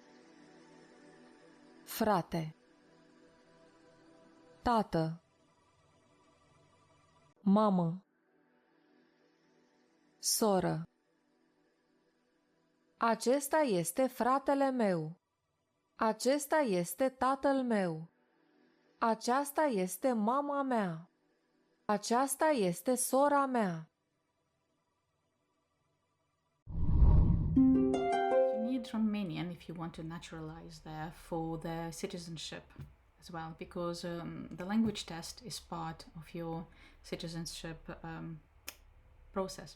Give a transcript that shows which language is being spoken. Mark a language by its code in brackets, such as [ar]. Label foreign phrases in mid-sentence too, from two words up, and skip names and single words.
[ro] Frate, tată, mamă, soră, Acesta este fratele meu. Acesta este tatăl meu. Aceasta este mama mea. Aceasta este sora mea. [en] You need Romanian if you want to naturalize there for the citizenship as well, because the language test is part of your citizenship process.